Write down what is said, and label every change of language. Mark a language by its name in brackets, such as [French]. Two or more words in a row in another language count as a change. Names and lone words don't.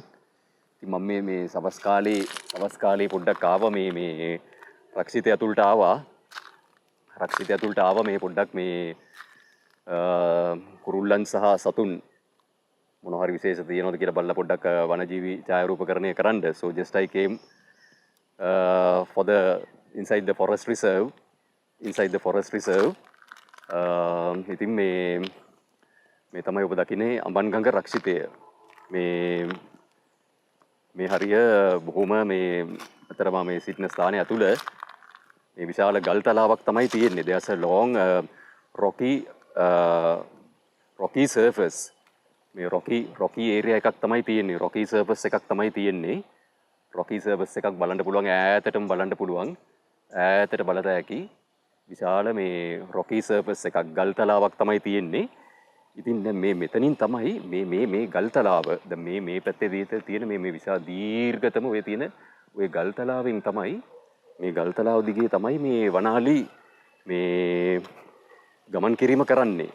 [Sinhala] ඉතින් මම මේ සවස් කාලේ පොඩ්ඩක් ආවා මේ රක්ෂිතය ඇතුළට ආවා. රක්ෂිතය ඇතුළට ආවා මේ පොඩ්ඩක් මේ කුරුල්ලන් සහ සතුන් මොනවා හරි විශේෂ තියෙනවද කියලා බලලා පොඩ්ඩක් වනජීවි ඡායාරූපකරණය කරන්න. [English] So just I came for the inside the forest reserve. [Sinhala] ඉතින් මේ තමයි ඔබ දකින්නේ අඹන්ගඟ රක්ෂිතය. මේ හරිය බොහොම මේ අතරම මේ සිටින ස්ථානය ඇතුළ මේ විශාල ගල් තලාවක් තමයි තියෙන්නේ. [English] There's a long rocky surface. [Sinhala] මේ [English] rocky area [Sinhala] එකක් තමයි තියෙන්නේ. [English] rocky surface [Sinhala] එකක් තමයි තියෙන්නේ. [English] rocky surface [Sinhala] එකක් බලන්න පුළුවන්, ඈතටම බලන්න පුළුවන්. ඈතට බලත හැකි විශාල මේ [English] rocky surface [Sinhala] එකක්, ගල් තලාවක් තමයි තියෙන්නේ. ඉතින් දැන් මේ මෙතනින් තමයි මේ ගල් තලාව දැන් මේ පැත්තේ තියෙන මේ විශාල දීර්ඝතම ඔය තියෙන ඔය ගල් තලාවෙන් තමයි මේ ගල් තලාව දිගේ තමයි මේ වනාලි මේ ගමන් කිරීම කරන්නේ.